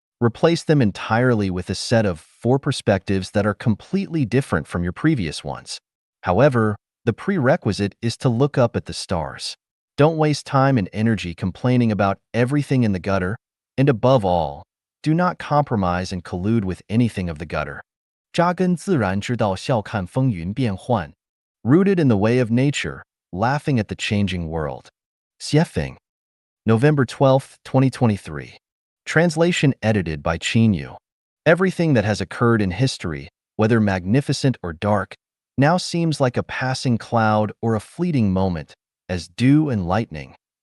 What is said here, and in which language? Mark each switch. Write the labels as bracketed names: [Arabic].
[English] Replace them entirely with a set of 4 perspectives that are completely different from your previous ones. However, the prerequisite is to look up at the stars. Don't waste time and energy complaining about everything in the gutter, and above all, do not compromise and collude with anything of the gutter. [Chinese] 扎根自然之道，笑看风云变幻。 [English] Rooted in the way of nature, laughing at the changing world. Xiefeng. November 12, 2023. Translation edited by Yu. Everything that has occurred in history, whether magnificent or dark, now seems like a passing cloud or a fleeting moment, as dew and lightning.